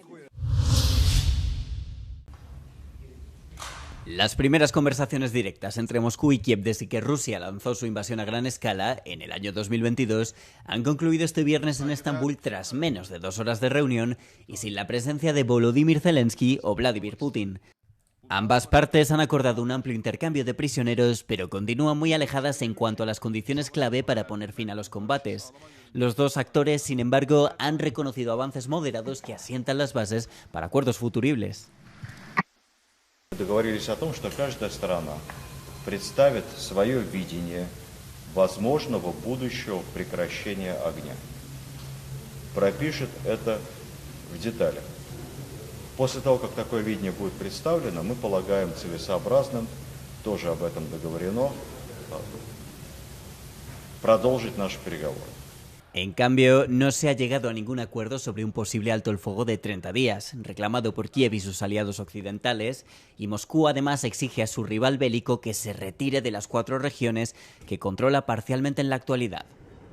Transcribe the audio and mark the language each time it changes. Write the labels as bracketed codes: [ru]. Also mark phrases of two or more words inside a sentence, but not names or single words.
[es] Las primeras conversaciones directas entre Moscú y Kiev desde que Rusia lanzó su invasión a gran escala en el año 2022 han concluido este viernes en Estambul tras menos de 2 horas de reunión y sin la presencia de Volodymyr Zelensky o Vladimir Putin. Ambas partes han acordado un amplio intercambio de prisioneros, pero continúan muy alejadas en cuanto a las condiciones clave para poner fin a los combates. Los dos actores, sin embargo, han reconocido avances moderados que asientan las bases para acuerdos futuribles. [ru] Договорились о том, что каждая страна представит свое видение возможного будущего прекращения огня. Пропишет это в деталях. После того, как такое видение будет представлено, мы полагаем целесообразным, тоже об этом договорено, продолжить наши переговоры. [es] En cambio, no se ha llegado a ningún acuerdo sobre un posible alto el fuego de 30 días, reclamado por Kiev y sus aliados occidentales, y Moscú además exige a su rival bélico que se retire de las 4 regiones que controla parcialmente en la actualidad.